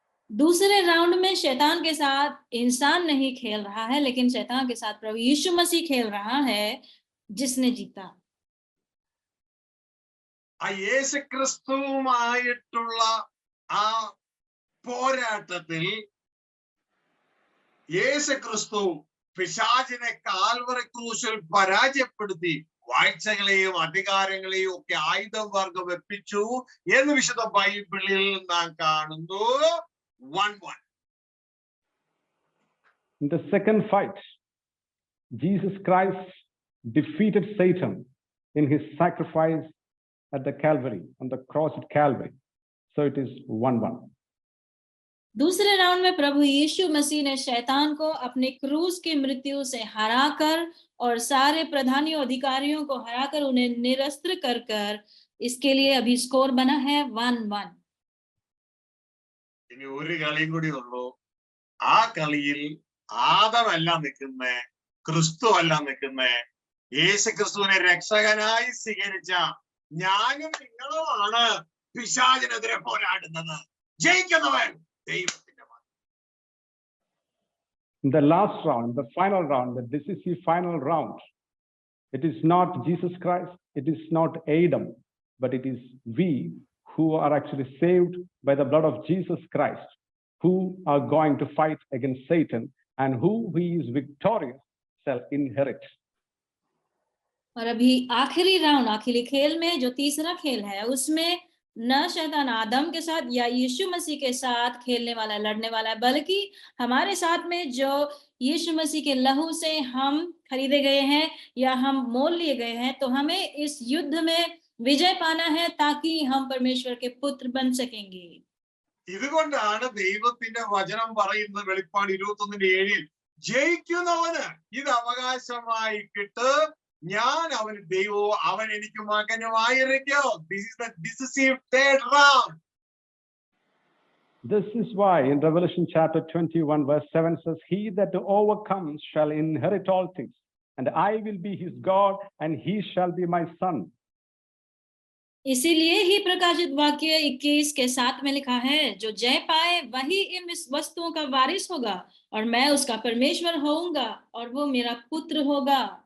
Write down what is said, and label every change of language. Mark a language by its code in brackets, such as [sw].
[hi] दूसरे राउंड में शैतान के साथ इंसान नहीं खेल रहा है, लेकिन शैतान के साथ प्रभु यीशु मसीह खेल रहा है, जिसने जीता. [ml] ആ യേശു ക്രിസ്തുവുമായിട്ടുള്ള ആ പോരാട്ടത്തിൽ യേശു ക്രിസ്തു പിശാചിനെ കാൽവറി ക്രൂശിൽ പരാജയപ്പെടുത്തി വാഴ്ചകളെയും അധികാരങ്ങളെയും ഒക്കെ ആയുധം വർഗം വെപ്പിച്ചു എന്ന് വിശുദ്ധ ബൈബിളിൽ നാം കാണുന്നു. [en] 1-1. In the second fight, Jesus Christ defeated Satan in his sacrifice at the Calvary, on the cross at Calvary. So it is 1-1. [hi] दूसरे राउंड में प्रभु यीशु मसीह ने शैतान को अपने क्रूस की मृत्यु से हराकर और सारे प्रधानियों अधिकारियों को हराकर उन्हें निरस्त्र कर इसके लिए अभी स्कोर बना है 1-1. [ml] ഇനി ഒരു കളിയും കൂടി ഉള്ളൂ. ആ കളിയിൽ ആദമല്ല നിൽക്കുന്നേ, ക്രിസ്തു അല്ല നിൽക്കുന്നേ. യേശു ക്രിസ്തുവിനെ രക്ഷകനായി സ്വീകരിച്ച ഞാനും നിങ്ങളുമാണ് പിശാചിനെതിരെ പോരാടുന്നത്. ജയിക്കുന്നവൻ ദൈവത്തിന്റെ മകൻ. [en] In the last round, the final round, the decisive final round, it is not Jesus Christ, it is not Adam, but it is we who are actually saved by the blood of Jesus Christ, who are going to fight against Satan, and who he is victorious shall inherit. [hi] और अभी आखिरी round, आखिरी खेल में जो तीसरा खेल है, उसमें न शैतान आदम के साथ या यीशु मसीह के साथ खेलने वाला, लड़ने वाला है, बल्कि हमारे साथ में जो यीशु मसीह के लहू से हम खरीदे गए हैं या हम मोल लिए गए हैं, तो हमें इस युद्ध में विजय पाना है ताकि हम परमेश्वर के पुत्र बन सकेंगे. [ml] ഇതുകൊണ്ടാണ് ദൈവത്തിന്റെ വചനം പറയുന്നത് വെളിപ്പാട് 21:7 ജയിക്കുന്നവന് ഇത് അവകാശമായി കിട്ടും, ഞാൻ അവന് ദൈവവും അവൻ എനിക്ക് മകനുമായിരിക്കും. [en] This is the decisive third round. This is why in Revelation chapter 21 verse 7 says, he that overcomes shall inherit all things, and I will be his God, and he shall be my son. [hi] इसीलिए ही प्रकाशित वाक्य 21 के 7 में लिखा है, जो जय पाए वही इन वस्तुओं का वारिस होगा, और मैं उसका परमेश्वर होऊंगा और वो मेरा पुत्र होगा.